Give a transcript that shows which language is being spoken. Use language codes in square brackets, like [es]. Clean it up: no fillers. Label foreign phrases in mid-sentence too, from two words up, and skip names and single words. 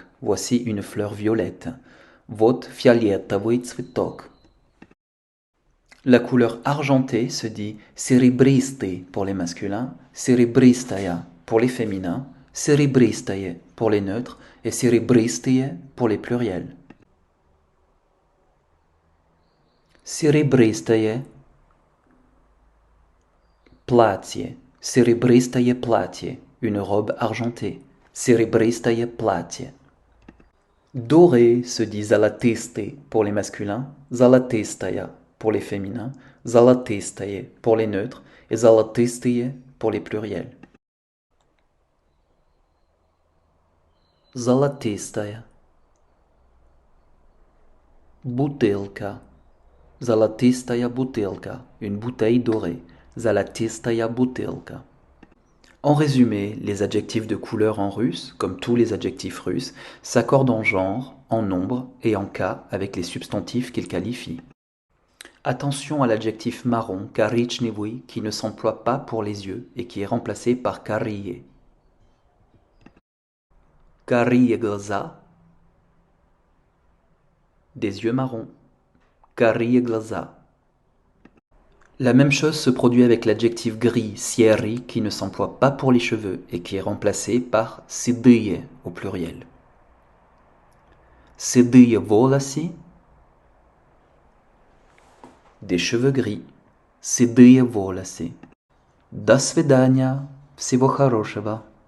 [fr] Voici une fleur violette. [ru] Вот фиолетовый цветок. [fr] La couleur argentée se dit серебристый pour les masculins, серебристая pour les féminins, серебристое pour les neutres et серебристые pour les pluriels. [ru] Серебристое платье, серебристое платье, [fr] une robe argentée, [ru] серебристое платье. [fr] Doré se dit золотистый pour les masculins, золотистая pour les féminins, золотистое pour les neutres et золотистые pour les pluriels. [ru] Золотистая. Бутылка. Золотистая бутылка, [fr] une bouteille dorée. [ru] Золотистая бутылка. [fr] En résumé, les adjectifs de couleur en russe, comme tous les adjectifs russes, s'accordent en genre, en nombre et en cas avec les substantifs qu'ils qualifient. Attention à l'adjectif marron, коричневый, qui ne s'emploie pas pour les yeux et qui est remplacé par карие. [ru] Карие глаза, [fr] des yeux marrons. [ru] Карие глаза. [fr] La même chose se produit avec l'adjectif gris, серый, qui ne s'emploie pas pour les cheveux et qui est remplacé par седые au pluriel. [ru] Седые волосы, [fr] des cheveux gris. [ru] Седые волосы. До свидания. Всего хорошего.